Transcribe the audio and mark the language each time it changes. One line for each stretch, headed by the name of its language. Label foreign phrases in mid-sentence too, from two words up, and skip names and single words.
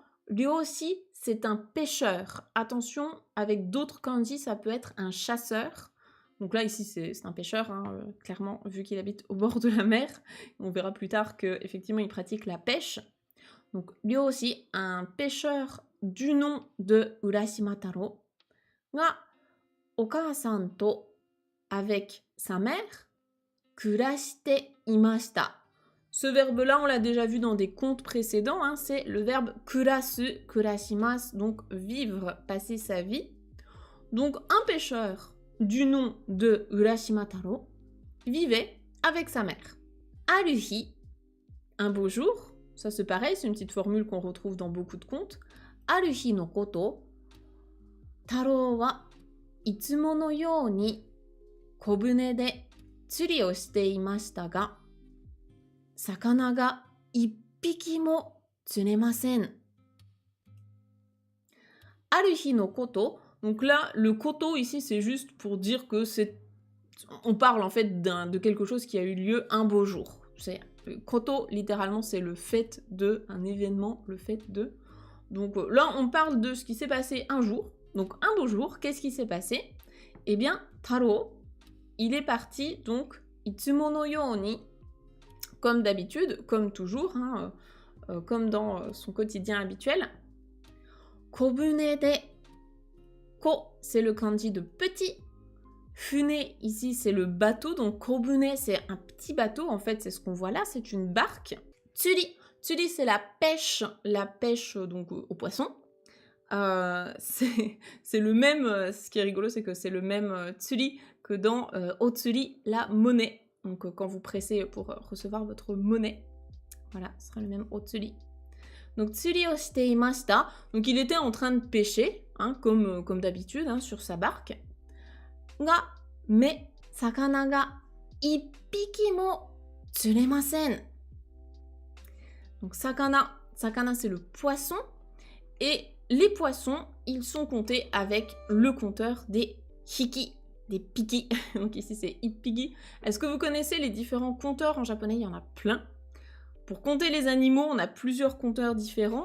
French: Ryoshi, c'est un pêcheur. Attention, avec d'autres kanji, ça peut être un chasseur. Donc là, ici, c'est un pêcheur, hein, clairement, vu qu'il habite au bord de la mer. On verra plus tard qu'effectivement, il pratique la pêche. Donc, Ryoshi, un pêcheur du nom de Urashima Taro,
Japanese: がお母さんと,
French: avec sa mère,
Japanese: 暮らしていました.
French: Ce verbe-là, on l'a déjà vu dans des contes précédents, hein, c'est le verbe
Japanese: 暮らす、暮らします,
French: donc vivre, passer sa vie. Donc, un pêcheur du nom de Urashima Taro vivait avec sa mère. Aruhi, un beau jour, ça c'est pareil, c'est une petite formule qu'on retrouve dans beaucoup de contes.
Japanese: ある日のこと、太郎はいつものように小舟で釣りをしていましたが、魚が一匹も釣れません. ある日のこと,
French: donc là, le koto ici, c'est juste pour dire que c'est... On parle en fait de quelque chose qui a eu lieu un beau jour. Koto, littéralement, c'est le fait de, un événement, le fait de. Donc là, on parle de ce qui s'est passé un jour. Donc un beau jour, qu'est-ce qui s'est passé? Eh bien, Taro, il est parti, donc,
Japanese: いつものように,
French: comme d'habitude, comme toujours, hein, comme dans son quotidien habituel.
Japanese: 小舟で.
French: Ko, c'est le kanji de petit. Fune, ici, c'est le bateau. Donc, kobune, c'est un petit bateau. En fait, c'est ce qu'on voit là, c'est une barque. Tsuri, tsuri, c'est la pêche donc au poisson. C'est le même, ce qui est rigolo, c'est que c'est le même tsuri que dans otsuri, la monnaie. Donc, quand vous pressez pour recevoir votre monnaie, voilà, ce sera le même otsuri. Donc,
Japanese: 釣りをしていました.
French: Donc, il était en train de pêcher, hein, comme d'habitude, hein, sur sa barque. Ga, mais,
Japanese: 魚が一匹も釣れません.
French: Donc, sakana c'est le poisson. Et les poissons, ils sont comptés avec le compteur des hiki, des piki. Donc, ici, c'est ippiki. Est-ce que vous connaissez les différents compteurs en japonais? Il y en a plein. Pour compter les animaux, on a plusieurs compteurs différents.